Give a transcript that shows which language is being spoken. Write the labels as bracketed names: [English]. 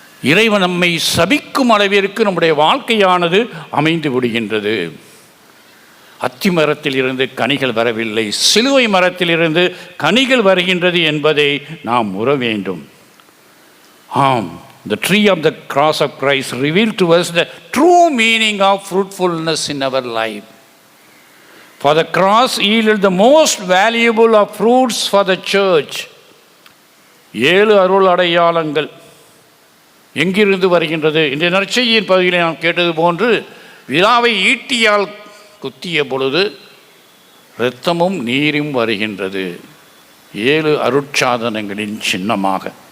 [Tamil] இறைவன் நம்மை சபிக்கும் அளவிற்கு நம்முடைய வாழ்க்கையானது அமைந்து விடுகின்றது. அத்தி மரத்தில் இருந்து கனிகள் வரவில்லை, சிலுவை மரத்திலிருந்து கனிகள் வருகின்றது என்பதை நாம் உற வேண்டும். [English] ஆம், the tree of the cross of Christ revealed to us the true meaning of fruitfulness in our life. For the cross yielded the most valuable of fruits for the church. [Tamil] 7 அருள் அடையாளங்கள் எங்கிருந்து வருகின்றது? இந்த நற்செய்தியின் பகுதியில் நாம் கேட்டது போன்று, விழாவை ஈட்டியால் குத்திய பொழுது இரத்தமும் நீரும் வருகின்றது, 7 அருட்சாதனங்களின் சின்னமாக.